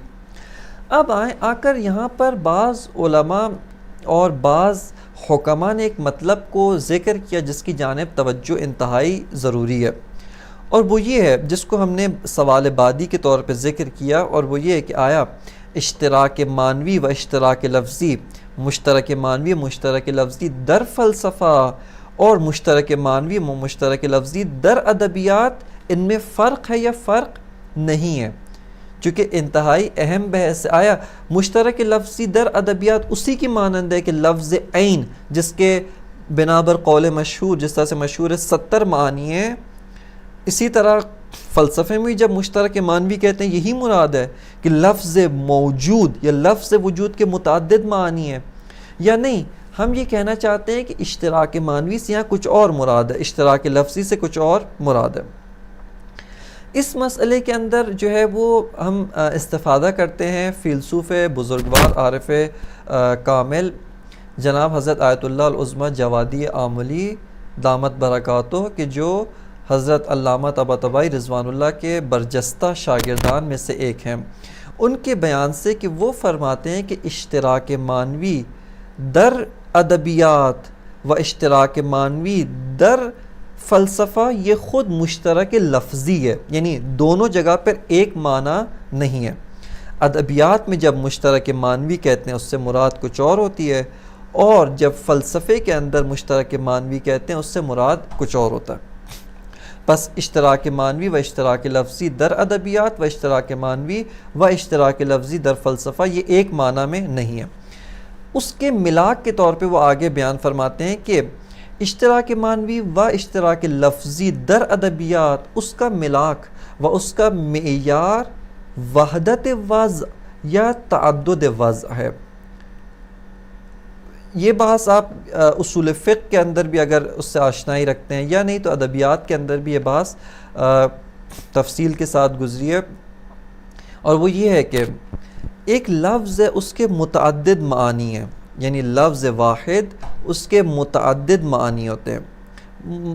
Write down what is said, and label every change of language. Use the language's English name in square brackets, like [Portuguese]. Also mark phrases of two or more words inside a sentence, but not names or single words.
[Urdu] اب آ کر یہاں پر بعض علماء اور بعض حکماء نے ایک مطلب کو ذکر کیا جس کی جانب توجہ انتہائی ضروری ہے، اور وہ یہ ہے جس کو ہم نے سوال بعدی کے طور پہ ذکر کیا، اور وہ یہ ہے کہ آیا اشتراک مانوی و اشتراک لفظی، مشترک مانوی مشترک لفظی در فلسفہ اور مشترک مانوی و مشترک لفظی در ادبیات، ان میں فرق ہے یا فرق نہیں ہے؟ چونکہ انتہائی اہم بحث آیا مشترک لفظی در ادبیات اسی کی مانند ہے کہ لفظ عین جس کے بنابر قول مشہور، جس طرح سے مشہور ہے 70 معانی ہیں، اسی طرح فلسفے میں جب مشترک معنوی کہتے ہیں یہی مراد ہے کہ لفظ موجود یا لفظ وجود کے متعدد معانی ہیں، یا نہیں ہم یہ کہنا چاہتے ہیں کہ اشتراک معنوی سے یہاں کچھ اور مراد ہے، اشتراک لفظی سے کچھ اور مراد ہے۔ اس مسئلے کے اندر جو ہے وہ ہم استفادہ کرتے ہیں فیلسوف بزرگوار عارف کامل جناب حضرت آیت اللہ العظمیٰ جوادی آملی دامت برکاتہ، کہ جو حضرت علامہ طباطبائی رضوان اللہ کے برجستہ شاگردان میں سے ایک ہیں، ان کے بیان سے کہ وہ فرماتے ہیں کہ اشتراک معنوی در ادبیات و اشتراک معنوی در فلسفہ یہ خود مشترک لفظی ہے، یعنی دونوں جگہ پر ایک معنی نہیں ہے۔ ادبیات میں جب مشترک معنوی کہتے ہیں اس سے مراد کچھ اور ہوتی ہے، اور جب فلسفے کے اندر مشترک معنوی کہتے ہیں اس سے مراد کچھ اور ہوتا ہے۔ پس اشتراک معنوی و اشتراک لفظی در ادبیات و اشتراک معنوی و اشتراک لفظی در فلسفہ یہ ایک معنی میں نہیں ہے۔ اس کے ملاک کے طور پہ وہ آگے بیان فرماتے ہیں کہ اشتراک معنوی و اشتراک لفظی در ادبیات اس کا ملاک و اس کا معیار وحدت وضع یا تعدد وضع ہے۔ یہ بحث آپ اصول فقہ کے اندر بھی اگر اس سے آشنائی رکھتے ہیں، یا نہیں تو ادبیات کے اندر بھی یہ بحث تفصیل کے ساتھ گزری ہے، اور وہ یہ ہے کہ ایک لفظ ہے اس کے متعدد معانی ہیں، یعنی لفظ واحد اس کے متعدد معانی ہوتے ہیں۔